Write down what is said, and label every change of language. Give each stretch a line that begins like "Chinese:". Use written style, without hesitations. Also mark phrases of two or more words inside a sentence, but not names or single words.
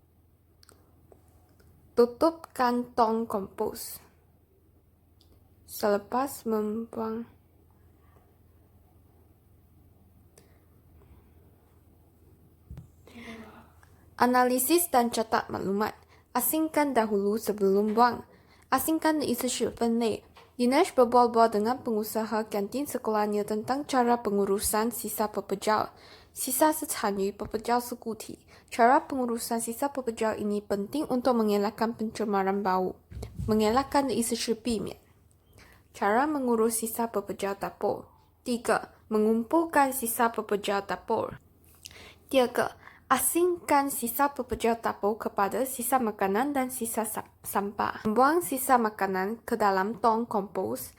Malay: Tutupkan tong kompos. Selepas membuang analisis dan catat maklumat. Asingkan dahulu sebelum buang.
Chinese: Asingkan 的意思是分类.
Malay: Dinesh berbual-bual dengan pengusaha kantin sekolahnya tentang cara pengurusan sisa pepejal.
Chinese: Sisa 是残余, pepejal 是固体.
Malay: Cara pengurusan sisa pepejal ini penting untuk mengelakkan pencemaran bau.
Chinese: Mengelakkan 的意思是避免.
Malay: Cara mengurus sisa pepejal dapur. 3. Mengumpulkan sisa pepejal dapur. 2. Asingkan sisa pepejal dapur kepada sisa makanan dan sisa sampah. Membuang sisa makanan ke dalam tong kompos.